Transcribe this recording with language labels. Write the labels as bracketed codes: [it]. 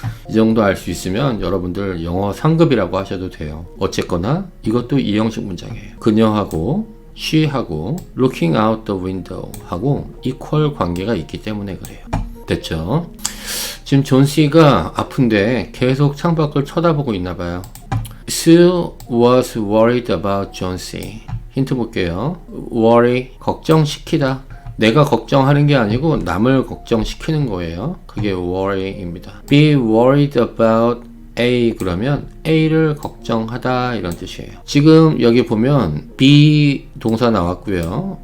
[ko] 이 정도 알 수 있으면 여러분들 영어 상급이라고 하셔도 돼요. 어쨌거나 이것도 이 형식 문장이에요. 그녀하고 she하고 [en] looking out the window [ko] 하고 equal 관계가 있기 때문에 그래요. 됐죠? 지금 존 씨가 아픈데 계속 창밖을 쳐다보고 있나 봐요. [en] Sue was worried about John C. [ko] 힌트 볼게요. worry, 걱정시키다. 내가 걱정하는 게 아니고 남을 걱정시키는 거예요. 그게 worry입니다. [en] be worried about A [ko] 그러면 A를 걱정하다 이런 뜻이에요. 지금 여기 보면 be 동사 나왔고요.